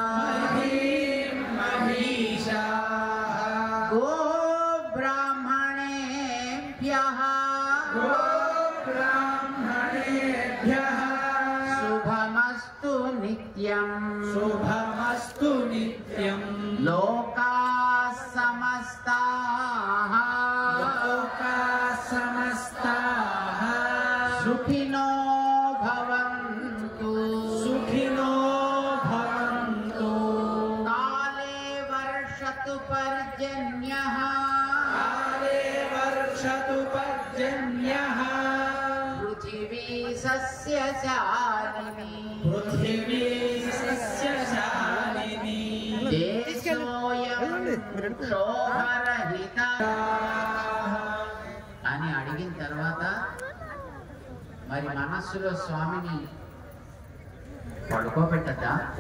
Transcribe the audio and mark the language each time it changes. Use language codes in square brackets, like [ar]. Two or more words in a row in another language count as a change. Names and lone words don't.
[sa] గో బ్రాహ్మణేభ్యః శుభమస్తు నిత్యం లోకాః సమస్తాః సుఖినో భవంతు కాలే వర్షతు పర్జన్యః పృథివీ సస్యశాలినీ దేశోయం క్షోభరహిత [te] అని అడిగిన తర్వాత మరి మనస్సులో స్వామిని పడుకోబెట్టద్దా?